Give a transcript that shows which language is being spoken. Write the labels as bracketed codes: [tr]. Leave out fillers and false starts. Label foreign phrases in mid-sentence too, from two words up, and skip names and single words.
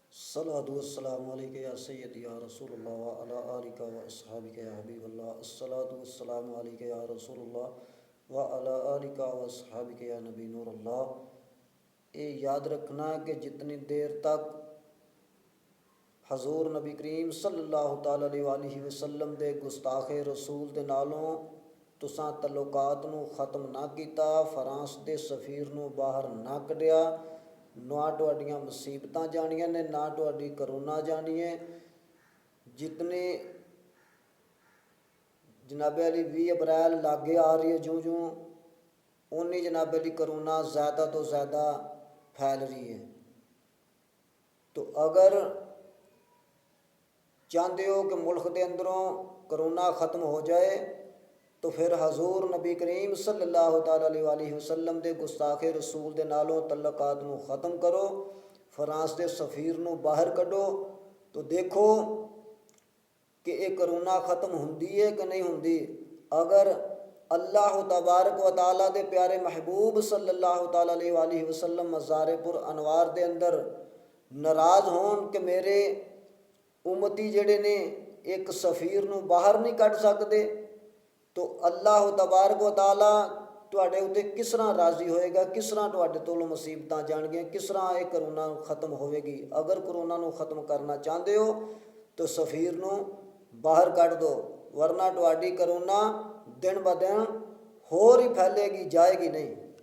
[ar] الصلاة والسلام عليك يا سيدي يا رسول الله وعلى آلك وأصحابك يا حبيب الله. الصلاة والسلام عليك يا رسول الله وعلى آلك وأصحابك يا نبي نور الله. [pa] یہ یاد رکھنا کہ جتنی دیر تک حضور نبی کریم [ar] صلى الله تعالى عليه وسلم [pa] دے گستاخِ رسول دے نالوں تساں تعلقات نوں ختم نہ کیتا، فرانس دے سفیر نوں باہر نہ کڈھیا، نہ تہاڈیاں مصیبتاں جانیاں نے نہ تہاڈی کرونا جانی ہے. جتنے جنابِ عالی 20 اپریل لاگے آ رہی ہے، جوں جوں اونی جنابِ عالی کرونا زیادہ تو زیادہ پھیل رہی ہے. تو اگر چاہتے ہو کہ ملک دے اندروں کرونا ختم ہو جائے تو فیر حضور نبی کریم [ar] صلى الله تعالى عليه وسلم [pa] دے گستاخِ رسول دے نالوں تعلقات نوں ختم کرو، فرانس دے سفیر نوں باہر کڈھو. تو دیکھو کہ یہ کرونا ختم ہوندی ہے کہ نہیں ہوندی. اگر [ar] الله تبارك وتعالى [pa] دے پیارے محبوب [ar] صلى الله تعالى عليه وسلم [pa] مزارِ پُرانوار دے اندر ناراض ہون کہ میرے امتی جیہڑے نے اک سفیر نوں باہر نہیں کڈھ سکدے، تو [ar] الله تبارك وتعالى [pa] تہاڈے اتے کس طرح راضی ہووےگا، کس طرح تہاڈے تولوں مصیبتاں جانگیاں، کس طرح یہ کرونا ختم ہووےگی. اگر کرونا نوں ختم کرنا چاہتے ہو تو سفیر نوں باہر کڈھ دو، ورنہ تہاڈی کرونا دن بدن ہور ہی پھیلےگی، جائےگی نہیں.